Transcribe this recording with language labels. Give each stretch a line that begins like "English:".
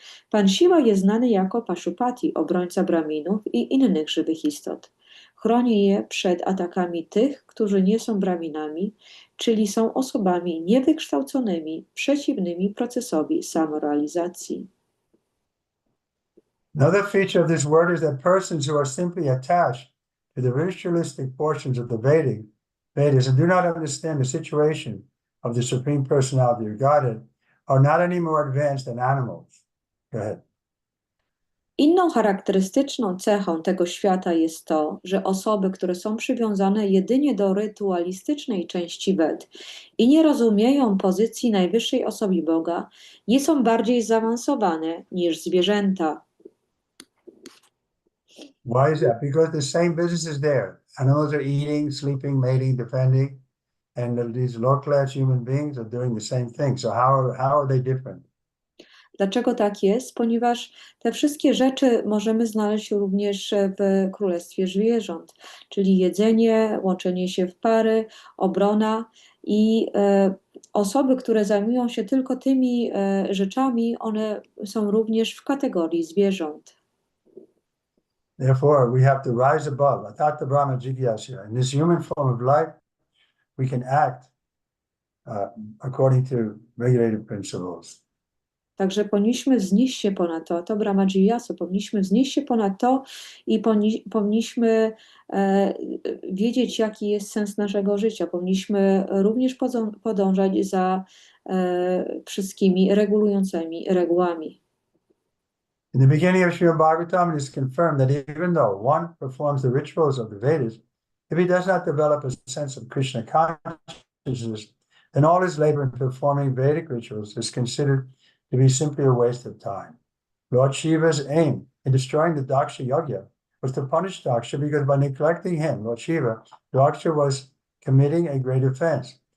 Polish: Pan Shiva jest znany jako Pashupati, obrońca Brahminów i innych żywych istot. Chroni je przed atakami tych, którzy nie są Brahminami, czyli są osobami niewykształconymi, przeciwnymi procesowi samorealizacji.
English: Another feature of this word is that persons who are simply attached to the ritualistic portions of the Vedas and do not understand the situation of the Supreme Personality of Godhead are not any more advanced than animals. Go ahead.
Polish: Inną charakterystyczną cechą tego świata jest to, że osoby, które są przywiązane jedynie do rytualistycznej części Ved i nie rozumieją pozycji najwyższej osoby Boga, nie są bardziej zaawansowane niż zwierzęta.
English: Why is that? Because the same business is there. Animals are eating, sleeping, mating, defending, and these low-class human beings are doing the same thing. So how are they different?
Polish: Dlaczego tak jest? Ponieważ te wszystkie rzeczy możemy znaleźć również w królestwie zwierząt, czyli jedzenie, łączenie się w pary, obrona i osoby, które zajmują się tylko tymi rzeczami, one są również w kategorii zwierząt.
English: Therefore, we have to rise above.
Sanskrit: Atata Brahma Jigyasya.
English: In this human form of life, we can act according to regulated principles.
Polish: Także powinniśmy wznieść się ponad to Brahmaji Yasu, powinniśmy wznieść się ponad to i powinniśmy wiedzieć, jaki jest sens naszego życia. Powinniśmy również podążać za wszystkimi regulującymi regułami.
English: In the beginning of Śrimad Bhagavatam, it is confirmed that even though one performs the rituals of the Vedas, if he does not develop a sense of Krishna consciousness, then all his labor in performing Vedic rituals is considered to be simply a waste of time. Lord Shiva's aim in destroying the Daksha Yajna was to punish Daksha because by neglecting him, Lord Shiva, Daksha was committing a great offense.